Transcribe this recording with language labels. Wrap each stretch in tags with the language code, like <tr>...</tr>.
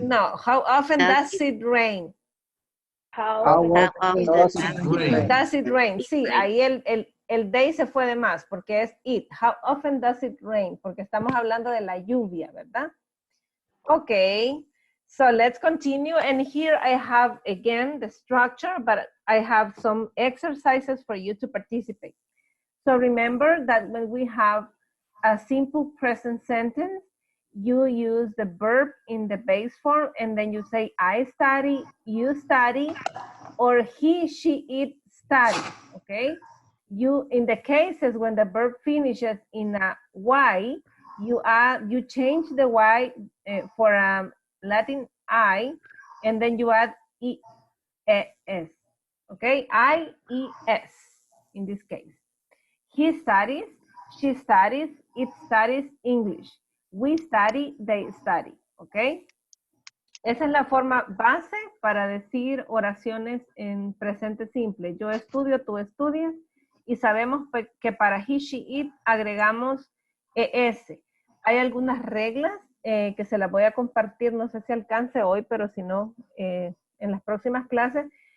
<en>No, how often does it rain? How How often often does Does it it rain? rain? Does it rain?</en> <es>Sí, ahí el they se fue de más porque es it.</es> <en>How often does it rain?</en> <es>Porque estamos hablando de la lluvia, ¿verdad?</es> <en>Okay, so let's continue. And here I have again the structure, but I have some exercises for you to participate. So remember that when we have a simple present sentence, you use the verb in the base form and then you say I study, you study, or he, she, it studies, okay? You, in the cases when the verb finishes in a Y, you change the Y for a Latin I, and then you add E-S, okay? I-E-S, in this case. He studies, she studies, it studies English. We study, they study, okay?</en> <es>Esa es la forma base para decir oraciones en presente simple. Yo estudio, tú estudias, y sabemos que para he, she, it agregamos ES. Hay algunas reglas que se las voy a compartir, no sé si alcance hoy, pero si no, en las próximas clases.</es>